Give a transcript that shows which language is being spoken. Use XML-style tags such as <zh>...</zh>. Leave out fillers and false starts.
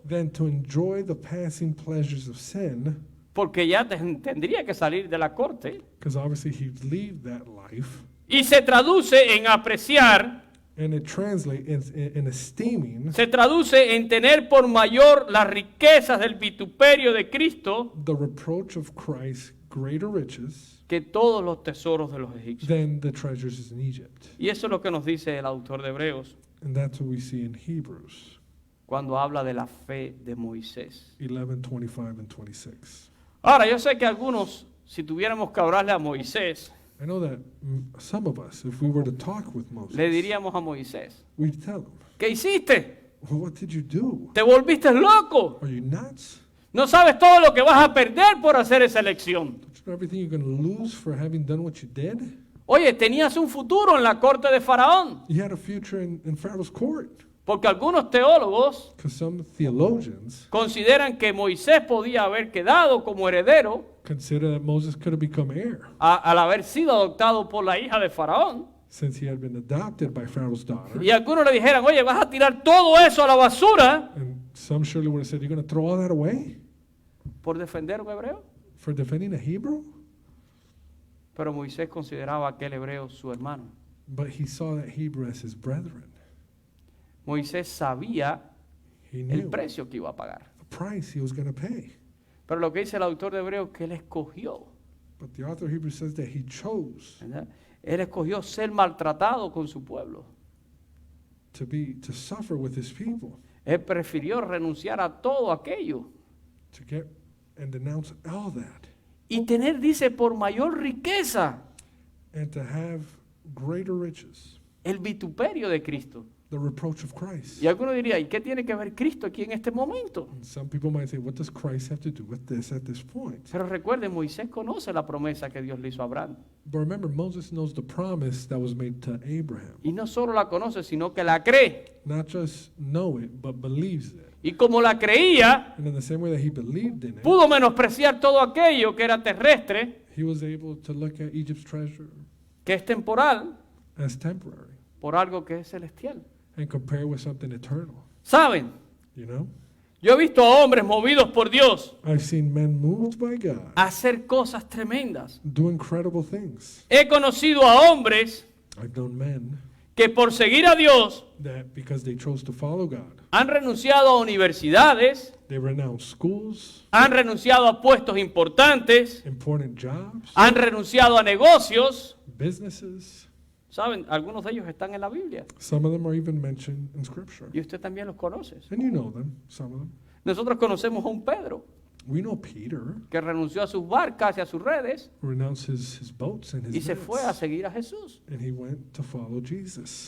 <en>Than to enjoy the passing pleasures of sin,</en> <es>porque ya tendría que salir de la corte.</es> <en>because obviously he'd leave that life.</en> <es>Y se traduce en apreciar,</es> <en>And it translates in esteeming</en> <es>se traduce en tener por mayor las riquezas del vituperio de Cristo</es> <en>the reproach of Christ's greater riches</en> <es>que todos los tesoros de los egipcios.</es> <en>than the treasures in Egypt.</en> <es>Y eso es lo que nos dice el autor de Hebreos</es> <en>And that's what we see in Hebrews</en> <es>cuando habla de la fe de Moisés.</es> <en>11, 25, and 26.</en> <es>Ahora, yo sé que algunos, si tuviéramos que hablarle a Moisés,</es> <en>I know that some of us, if we were to talk with Moses,</en> <es>le diríamos a Moisés,</es> <en>we'd tell him,</en> <es>¿qué hiciste?</es> <en>well, what did you do?</en> <es>¿Te volviste loco?</es> <en>Are you nuts?</en> <es>No sabes todo lo que vas a perder por hacer esa elección.</es> <en>Don't you know everything you're going to lose for having done what you did?</en> <es>Oye, tenías un futuro en la corte de Faraón,</es> <en>You had a future in Pharaoh's court.</en> <es>porque algunos teólogos</es> <en>Because some theologians</en> <es>consideran que Moisés podía haber quedado como heredero</es> <en>consider that Moses could have become heir</en> <es>al haber sido adoptado por la hija de Faraón.</es> <en>since he had been adopted by Pharaoh's daughter.</en> <es>Y algunos le dijeran, oye, vas a tirar todo eso a la basura</es> <en>And some surely would have said, you're going to throw all that away</en> <es>por defender a un hebreo.</es> <en>for defending a Hebrew?</en> <es>Pero Moisés consideraba a aquel hebreo su hermano.</es> <en>But he saw that Hebrew as his brethren.</en> <es>Moisés sabía</es> <en>He</en> <es>el</es> <en>knew</en> <es>precio que iba a pagar.</es> <en>the price he was going to pay.</en> <es>Pero lo que dice el autor de Hebreos es que él escogió,</es> <en>But the author of Hebrews says that he chose</en> <es>¿verdad? Él escogió ser maltratado con su pueblo.</es> <en>to suffer with his people,</en> <es>Él prefirió renunciar a todo aquello</es> <en>to get and denounce all that,</en> <es>y tener, dice, por mayor riqueza</es> <en>and to have greater riches,</en> <es>el vituperio de Cristo.</es> <en>the reproach of Christ.</en> <es>Y alguno diría, ¿y qué tiene que ver Cristo aquí en este momento?</es> <en>And some people might say, what does Christ have to do with this at this point?</en> <es>Pero recuerden, Moisés conoce la promesa que Dios le hizo a Abraham.</es> <en>But remember, Moses knows the promise that was made to Abraham.</en> <es>Y no solo la conoce, sino que la cree.</es> <en>Not just know it, but believes it.</en> <es>Y como la creía,</es> <en>And in the same way that he believed in it,</en> <es>pudo menospreciar todo aquello que era terrestre,</es> <en>he was able to look at Egypt's treasure</en> <es>que es temporal,</es> <en>as temporary</en> <es>por algo que es celestial.</es> <en>and compare with something eternal.</en> <es>¿Saben?</es> <en>You know?</en> <es>Yo he visto a hombres movidos por Dios</es> <en>I've seen men moved by God</en> <es>a hacer cosas tremendas.</es> <en>do incredible things.</en> <es>He conocido a hombres</es> <en>I've known men</en> <es>que por seguir a Dios</es> <en>that because they chose to follow God,</en> <es>han renunciado a universidades,</es> <en>they renounced schools,</en> <es>han renunciado a puestos importantes,</es> <en>important jobs,</en> <es>han renunciado a negocios.</es> <en>businesses.</en> <es>¿Saben? Algunos de ellos están en la Biblia</es> <en>Some of them are even mentioned in Scripture.</en> <es>y usted también los conoce.</es> <en>And you know them, some of them.</en> <es>Nosotros conocemos a un Pedro</es> <en>We know Peter</en> <es>que renunció a sus barcas y a sus redes</es> <en>renounced his boats and</en> <es>y</es> <en>his</en> <es>se fue a</es> <en>nets,</en> <es>seguir a Jesús.</es> <en>and he went to follow Jesus.</en>